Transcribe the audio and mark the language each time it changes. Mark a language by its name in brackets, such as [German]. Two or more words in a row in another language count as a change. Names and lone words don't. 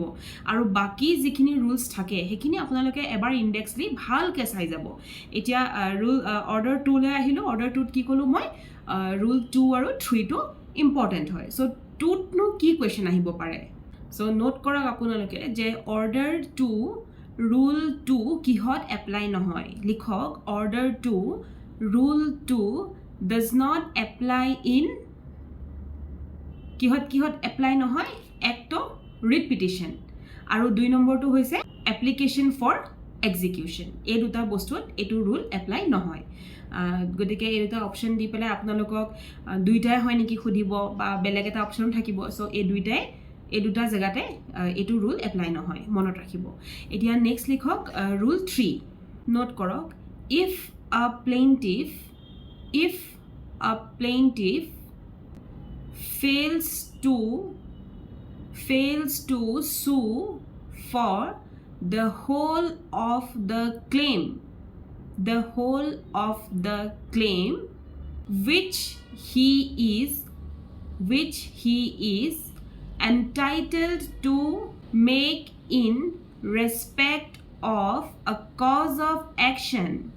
[Assamese] আৰু বাকি যিখিনি ৰুলছ থাকে সেইখিনি আপোনালোকে এবাৰ ইনডেক্সলি ভালকে চাই যাব এতিয়া [English] rule order [Assamese] 2 লৈ আহিলো অৰ্ডাৰ 2ত কি কলো মই ৰুল 2 আৰু 3 টো ইম্পৰ্টেন্ট হয় সো 2ত নো কি কোৱেশ্চন আহিব পাৰে সো নোট কৰক আপোনালোকে যে অৰ্ডাৰ 2 ৰুল 2 কিহত এপ্লাই নহয় লিখক অৰ্ডাৰ 2 [English] rule 2 does not apply in [Assamese] কিহত apply নহয় [English] act of writ petition [Assamese] আৰু 2 নম্বৰটো হৈছে [English] application for execution. [Assamese] এই দুটা বস্তুত এটো [English] rule apply [Assamese] নহয় গতিকে এই দুটা অপশন দি পেলাই আপোনালোকক দুইটাই হয় নেকি খুদিব বা বেলেগ এটা অপশন থাকিব সো এই দুটা জায়গাতে এটো [English] rule apply [Assamese] নহয় মনত ৰাখিব এতিয়া নেক্সট লিখক rule 3 নোট কৰক [English] if a plaintiff fails to sue for the whole of the claim which he is entitled to make in respect of a cause of action